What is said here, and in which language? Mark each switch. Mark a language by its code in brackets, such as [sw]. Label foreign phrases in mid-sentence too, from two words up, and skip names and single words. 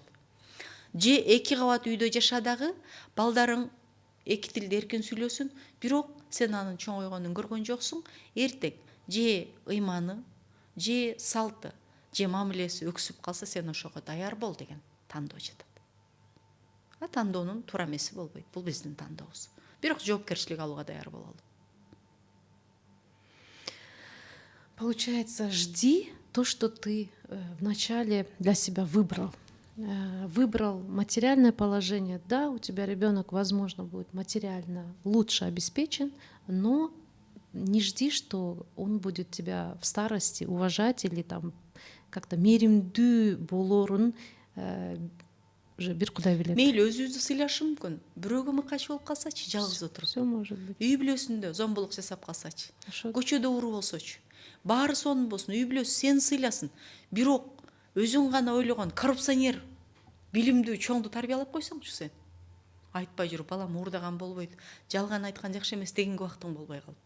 [ky] Же эки кабат үйдө жаша дагы, балдарың эки тилде эркин сүйлөсүн, бирок сен анын чоңойгонун көргөн жоксуң, эртең же ыйманы, же салты, же мамилеси өксүп калса, сен ошого даяр бол деген тандоо жатат. Тандоонун туура эмеси болбойт. Бул биздин тандообуз. Бирок жоопкерчилик алууга даяр бололу. [ru] Получается, жди то, что ты вначале для себя выбрал. Выбрал материальное положение. Да, у тебя ребенок, возможно, будет материально лучше обеспечен, но не жди, что он будет тебя в старости уважать или там как-то [ky] мейримдүү болорун уже бир Кудай билет. Мейли өзүбүздү сыйлашы мүмкүн. Бирөөгө мыкач болуп калсачы, жалгыз отуруп. [ru] Все может быть. [ky] Үй бүлөсүндө зомбулук жасап калсачы. Ошо. Көчөдө уруу болсочу. Баары сонун болсун, үй бүлөсү сени сыйласын. Бирок өзүң гана ойлогон коррупционер, билимдүү чоңду тарбиялап койсоңчу сен. Айтпай жүрүп, балам уурдаган болбойт, жалган айткан жакшы эмес дегенге убактың болбой калып.